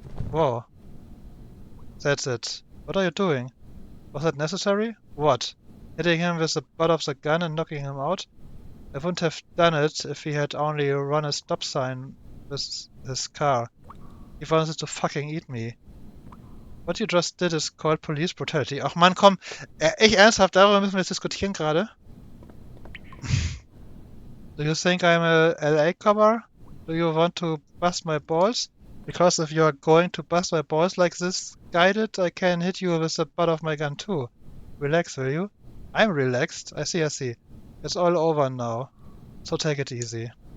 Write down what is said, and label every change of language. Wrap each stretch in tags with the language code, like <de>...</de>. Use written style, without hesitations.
<en>Whoa. That's it. What are you doing? Was that necessary? What? Hitting him with the butt of the gun and knocking him out? I wouldn't have done it if he had only run a stop sign with his car. He wanted to fucking eat me. What you just did is called police brutality.</en> <de>Ach man, komm. Echt ernsthaft, darüber müssen wir jetzt diskutieren gerade?</de> <en>Do you think I'm a LA copper? Do you want to bust my balls? Because if you're going to bust my balls like this guy did, I can hit you with the butt of my gun too. Relax, will you? I'm relaxed. I see. It's all over now. So take it easy.</en>